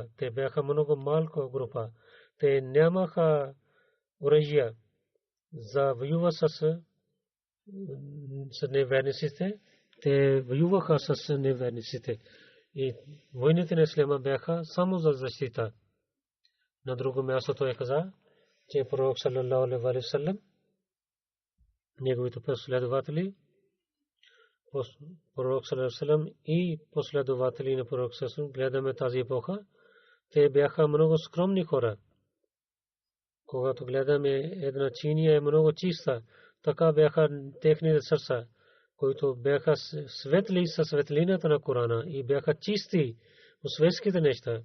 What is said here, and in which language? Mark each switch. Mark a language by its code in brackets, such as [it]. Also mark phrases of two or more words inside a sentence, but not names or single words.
[bg] Те бяха много малка група. Те нямаха оръжия за воюва с неверниците. Те воюваха с неверниците. И войните на ислама бяха само за защита. На друго място той каза, че пророк [ar] صلى الله عليه وسلم, [bg] неговите последователи, пророк [ar] صلى الله عليه وسلم [bg] и последователи на пророк [ar] صلى الله عليه وسلم, [bg] гледаме тази епоха, те бяха много скромни хора. Когато гледаме една чиния е много чиста, така бяха техните сърца, които бяха светли със светлината на Корана и бяха чисти от светските неща.